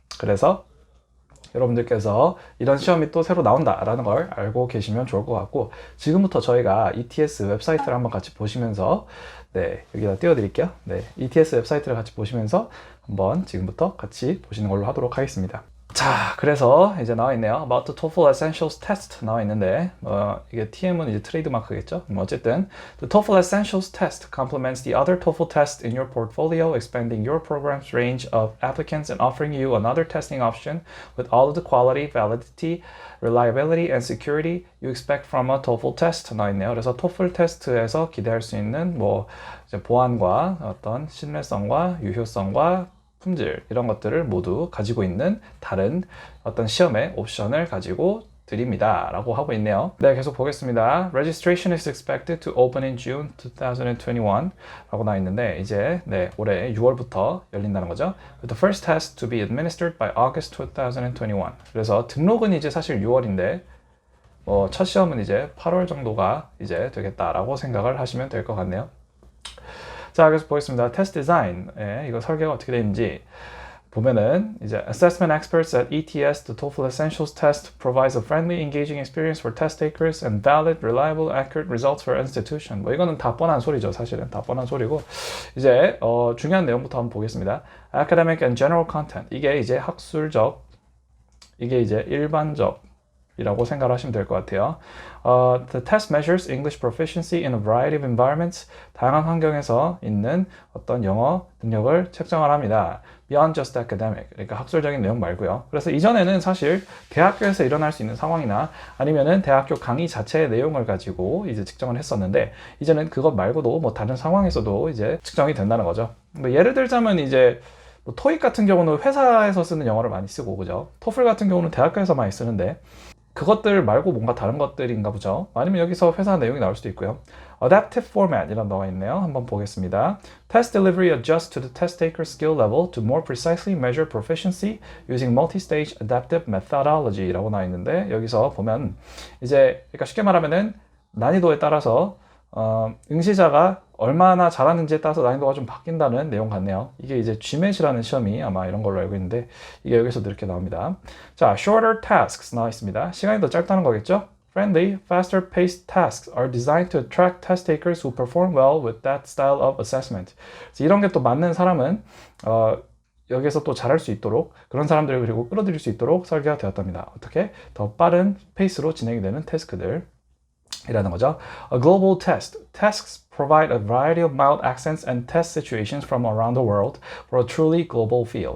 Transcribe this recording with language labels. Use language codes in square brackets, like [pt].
[ko] 그래서 여러분들께서 이런 시험이 또 새로 나온다라는 걸 알고 계시면 좋을 것 같고, 지금부터 저희가 ETS 웹사이트를 한번 같이 보시면서, 여기다 띄워드릴게요. ETS 웹사이트를 같이 보시면서 한번 지금부터 같이 보시는 걸로 하도록 하겠습니다. 자, 그래서 이제 나와 있네요. [en] About the TOEFL Essentials Test [ko] 나와 있는데, 이게 TM은 이제 트레이드마크겠죠. 어쨌든 [en] the TOEFL Essentials Test complements the other TOEFL tests in your portfolio, expanding your program's range of applicants and offering you another testing option with all of the quality, validity, reliability, and security you expect from a TOEFL test [ko] 나와 있네요. 그래서 TOEFL 테스트에서 기대할 수 있는 이제 보안과 어떤 신뢰성과 유효성과 품질 이런 것들을 모두 가지고 있는 다른 어떤 시험의 옵션을 가지고 드립니다 라고 하고 있네요. 계속 보겠습니다. [en] Registration is expected to open in June 2021 [ko] 라고 나와 있는데, 이제 올해 6월부터 열린다는 거죠. [en] With the first test to be administered by August 2021. [ko] 그래서 등록은 이제 사실 6월인데 첫 시험은 이제 8월 정도가 이제 되겠다라고 생각을 하시면 될 것 같네요. 자, 그래서 보겠습니다. 테스트 디자인, 이거 설계가 어떻게 되는지 보면은 이제 [en] Assessment experts at ETS, the TOEFL Essentials test provides a friendly, engaging experience for test takers and valid, reliable, accurate results for institution. [ko] 이거는 다 뻔한 소리죠. 사실은 다 뻔한 소리고, 이제 중요한 내용부터 한번 보겠습니다. [en] Academic and general content, [ko] 이게 이제 학술적, 이게 이제 일반적 이라고 생각을 하시면 될 것 같아요. [en] The test measures English proficiency in a variety of environments. [ko] 다양한 환경에서 있는 어떤 영어 능력을 측정을 합니다. [en] Beyond just academic. [ko] 그러니까 학술적인 내용 말고요. 그래서 이전에는 사실 대학교에서 일어날 수 있는 상황이나 아니면은 대학교 강의 자체의 내용을 가지고 이제 측정을 했었는데, 이제는 그것 말고도 다른 상황에서도 이제 측정이 된다는 거죠. 예를 들자면 이제 토익 같은 경우는 회사에서 쓰는 영어를 많이 쓰고, 그죠? 토플 같은 경우는 대학교에서 많이 쓰는데, 그것들 말고 뭔가 다른 것들인가 보죠. 아니면 여기서 회사 내용이 나올 수도 있고요. [en] Adaptive format [ko] 이런 나와 있네요. 한번 보겠습니다. [en] Test delivery adjusts to the test taker's skill level to more precisely measure proficiency using multi-stage adaptive methodology [ko] 라고 나와 있는데, 여기서 보면 이제 그러니까 쉽게 말하면은 난이도에 따라서 응시자가 얼마나 잘하는지에 따라서 난이도가 좀 바뀐다는 내용 같네요. 이게 이제 GMAT이라는 시험이 아마 이런 걸로 알고 있는데, 이게 여기서도 이렇게 나옵니다. 자, [en] shorter tasks [ko] 나와 있습니다. 시간이 더 짧다는 거겠죠? [en] Friendly, faster paced tasks are designed to attract test takers who perform well with that style of assessment. [ko] 그래서 이런 게 또 맞는 사람은 여기서 또 잘할 수 있도록, 그런 사람들을 그리고 끌어들일 수 있도록 설계가 되었답니다. 어떻게? 더 빠른 페이스로 진행이 되는 태스크들 이라는 거죠. [en] A global test. Tasks provide a variety of mild accents and test situations from around the world for a truly global feel.